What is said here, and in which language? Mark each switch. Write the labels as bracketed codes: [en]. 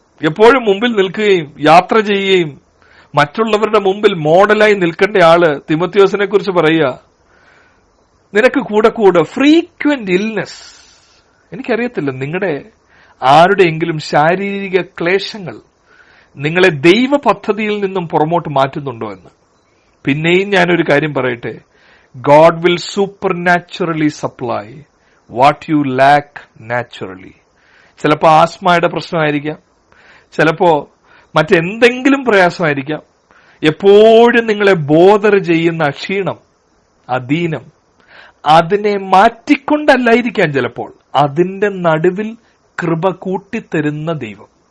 [ml] എപ്പോഴും മുമ്പിൽ നിൽക്കുകയും യാത്ര ചെയ്യുകയും മറ്റുള്ളവരുടെ മുമ്പിൽ മോഡലായി നിൽക്കേണ്ട ആള് തിമോത്തിയോസിനെ കുറിച്ച് പറയുക, നിനക്ക് കൂടെ കൂടെ ഫ്രീക്വന്റ് ഇൽനെസ്. എനിക്കറിയത്തില്ല നിങ്ങളുടെ ആരുടെയെങ്കിലും ശാരീരിക ക്ലേശങ്ങൾ നിങ്ങളെ ദൈവ പദ്ധതിയിൽ നിന്നും പുറമോട്ട് മാറ്റുന്നുണ്ടോ എന്ന്. പിന്നെയും ഞാനൊരു കാര്യം പറയട്ടെ, [en] God will supernaturally supply what you lack naturally. [ml] ചിലപ്പോ ആസ്മയുടെ പ്രശ്നമായിരിക്കാം, ചിലപ്പോ മറ്റെന്തെങ്കിലും പ്രയാസമായിരിക്കാം. എപ്പോഴും നിങ്ങളെ ബോധർ ചെയ്യുന്ന ക്ഷീണം, അധീനം, അതിനെ മാറ്റിക്കൊണ്ടല്ലായിരിക്കാം ചിലപ്പോൾ, അതിന്റെ നടുവിൽ കൃപ കൂട്ടിത്തരുന്ന ദൈവം.